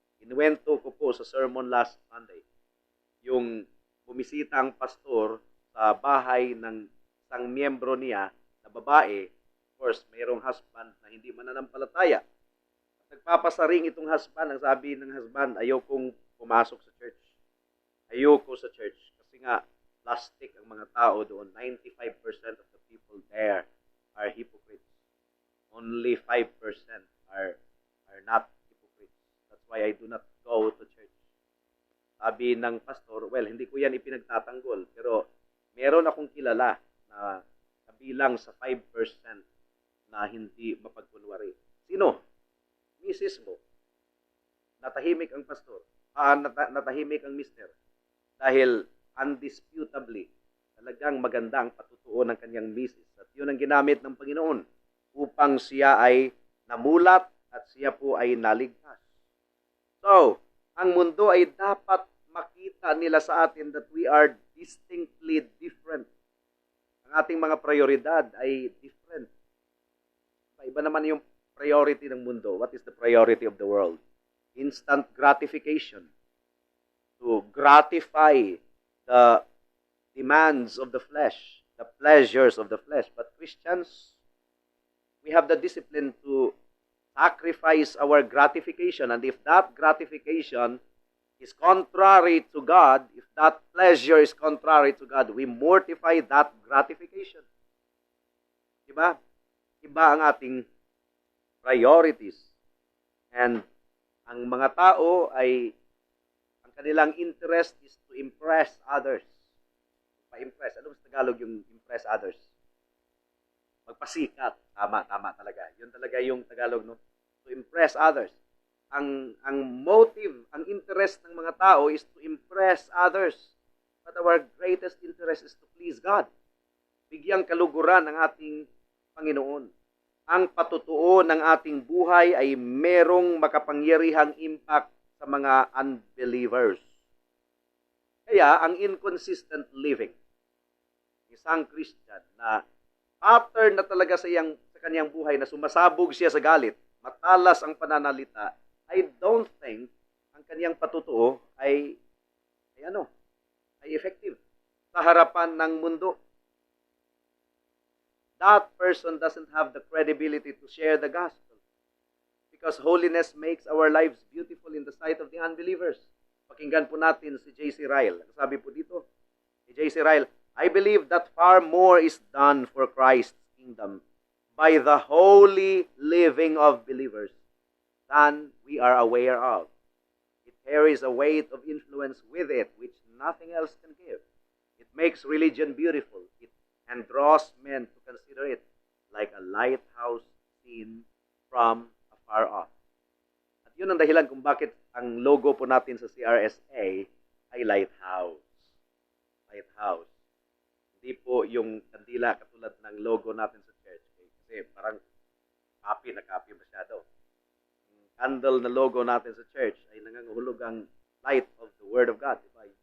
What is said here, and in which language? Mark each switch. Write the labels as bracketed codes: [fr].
[tl] Inuwento ko po sa sermon [en] last Sunday, [tl] yung bumisita ang pastor sa bahay ng isang miyembro niya na babae. Of course, mayroong husband na hindi mananampalataya. At nagpapasaring itong husband. Ang sabi ng husband, ayokong pumasok sa church. Ayoko sa church. Kasi nga, plastic ang mga tao doon. [en] 95% of the people there are hypocrites. Only 5% are not hypocrites. That's why I do not go to church. [tl] Sabi ng pastor, well, hindi ko yan ipinagtatanggol, pero Meron akong kilala na kabilang sa 5% na hindi mapagkunwari. Sino? Misis mo. Natahimik ang pastor. Natahimik ang mister. Dahil undisputably, talagang maganda ang patutuo ng kanyang misis. At yun ang ginamit ng Panginoon upang siya ay namulat at siya po ay naligtas. So, ang mundo ay dapat makita nila sa atin [en] that we are distinctly different. [tl] Ang ating mga prioridad ay different. Iba naman yung priority ng mundo. [en] What is the priority of the world? Instant gratification. To gratify the demands of the flesh, the pleasures of the flesh. But Christians, we have the discipline to sacrifice our gratification. And if that gratification is contrary to God, if that pleasure is contrary to God, we mortify that gratification. [tl] Diba? Iba ang ating priorities. And ang mga tao ay, ang kanilang interest [en] is to impress others. [tl] Pa-impress. Ano sa Tagalog yung impress others? Magpasikat. Tama talaga. Yun talaga yung Tagalog, no? [en] To impress others. [tl] Ang motive, ang interest ng mga tao [en] is to impress others. But our greatest interest is to please God. [tl] Bigyang kaluguran ng ating Panginoon. Ang patutuo ng ating buhay ay merong makapangyarihang impact sa mga unbelievers. Kaya, ang inconsistent living, isang Christian na pattern na talaga sa kanyang buhay na sumasabog siya sa galit, matalas ang pananalita, [en] I don't think [tl] ang kanyang patutuo ay effective sa harapan ng mundo. [en] That person doesn't have the credibility to share the gospel because holiness makes our lives beautiful in the sight of the unbelievers. [tl] Pakinggan po natin si J.C. Ryle. Sabi po dito, si J.C. [en] Ryle, I believe that far more is done for Christ's kingdom by the holy living of believers than we are aware of. It carries a weight of influence with it which nothing else can give. It makes religion beautiful. And draws men to consider it like a lighthouse seen from afar off. [tl] At yun ang dahilan kung bakit ang logo po natin sa CRSA ay lighthouse. Lighthouse. Hindi po yung kandila katulad ng logo natin sa church. Kasi parang copy masyado. Ang candle na logo natin sa church ay nangangahulog ang [en] light of the Word of God. [tl] Diba?